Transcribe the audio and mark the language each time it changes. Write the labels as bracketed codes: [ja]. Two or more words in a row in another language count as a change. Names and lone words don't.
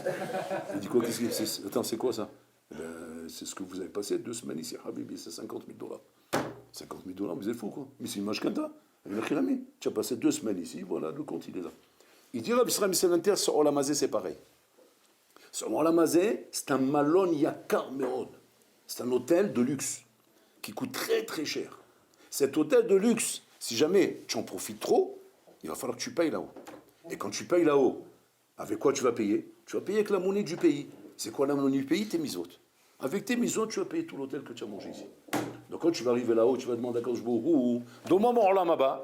[fr] Il dit quoi? Attends, c'est quoi ça? C'est ce que vous avez passé 2 semaines ici, Habibi, c'est $50 000. $50 000, vous êtes fou quoi? Mais c'est une mashkanta. Tu as passé 2 semaines ici, voilà, le compte il est là. Il dit, Rabbi Israël Misselinter, sur Olamazé, c'est pareil. Sur Olamazé, c'est un [he] מלון יקר מאוד. [fr] C'est un hôtel de luxe qui coûte très très cher. Cet hôtel de luxe, si jamais tu en profites trop, il va falloir que tu payes là-haut. Et quand tu payes là-haut, avec quoi tu vas payer? Tu vas payer avec la monnaie du pays. C'est quoi la monnaie du pays? Tes misotes. Avec tes misotes, tu vas payer tout l'hôtel que tu as mangé ici. Donc quand tu vas arriver là-haut, tu vas demander à Kadosh Baruch Hu, donne-moi mon Olamaba.